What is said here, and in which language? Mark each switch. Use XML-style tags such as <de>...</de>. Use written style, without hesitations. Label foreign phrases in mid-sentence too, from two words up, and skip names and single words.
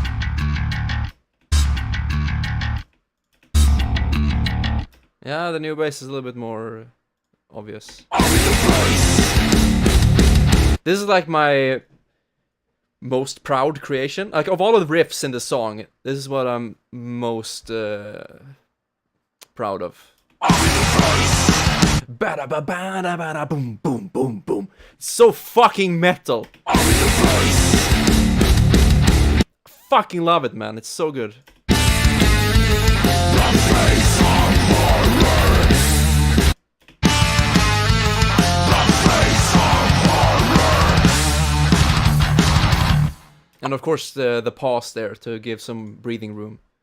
<en>Yeah, the new bass is a little bit more obvious. This is like my most proud creation. Like, of all of the riffs in the song, this is what I'm most proud of. Bada ba bada bada boom boom boom boom. It's so fucking metal. Fucking love it, man. It's so good. And of course the pause there to give some breathing room.</en>